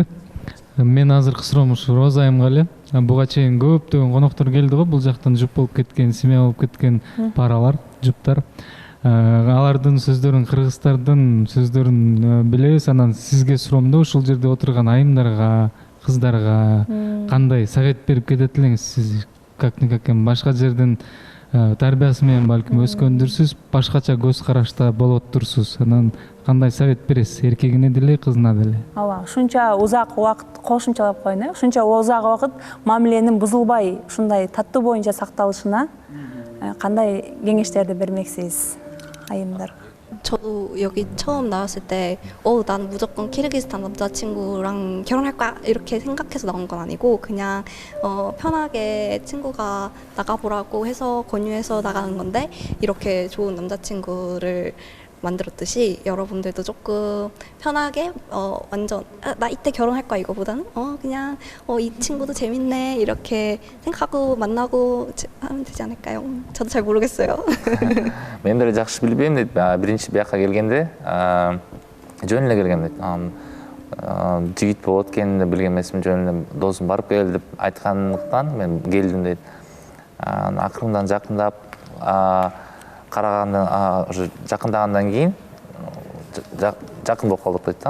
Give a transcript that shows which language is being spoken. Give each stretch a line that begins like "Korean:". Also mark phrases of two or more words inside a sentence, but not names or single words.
Kyrgyz: Мен азыркы суроом ушу Роза айымга эле. Буга чейин көптөгөн коноктор келди го, бул жактан жуп болуп кеткен, семья болуп кеткен паралар, жуптар. Алардын сөздөрүн, кыргыздардын сөздөрүн билебиз. Анан сизге суроом да ушул жерде отурган айымдарга, кыздарга кандай совет берип кетет элеңиз? Сиз как-никак башка жердин тарбиясы менен балким өскөндүрсүз, башкача көз карашта болоттурсуз. Анан кандай совет бересиз эркегине деле, кызына деле? Ооба, ушунча узак убакыт кошумчалап коеюн, ушунча узак убакыт мамиленин бузулбай, ушундай таттуу боюнча сакталышына кандай кеңештерди бермексиз, айымдар?
Korean: 저도 여기 처음 나왔을 때, 난 무조건 키르기스탄 남자친구랑 결혼할 거야 이렇게 생각해서 나온 건 아니고 그냥 편하게 친구가 나가보라고 해서 권유해서 나가는 건데 이렇게 좋은 남자친구를 만들었듯이 여러분들도 조금 편하게 완전 나 이때 결혼할 거야 이거보다는 그냥 이 친구도 재밌네 이렇게 생각하고 만나고 하면 되지 않을까요? 저도 잘 모르겠어요.
Kyrgyz: Мен деле жакшы билбейм дейт. Биринчи бияка келгенде жөн эле келгем дейт. Жигит болот экенин билген эмесмин, жөн эле досум барып кел деп айткандыктан мен келдим дейт. Акырындан жакындап карагандан уже жакындагандан кийин жакын болуп калдык дейт да.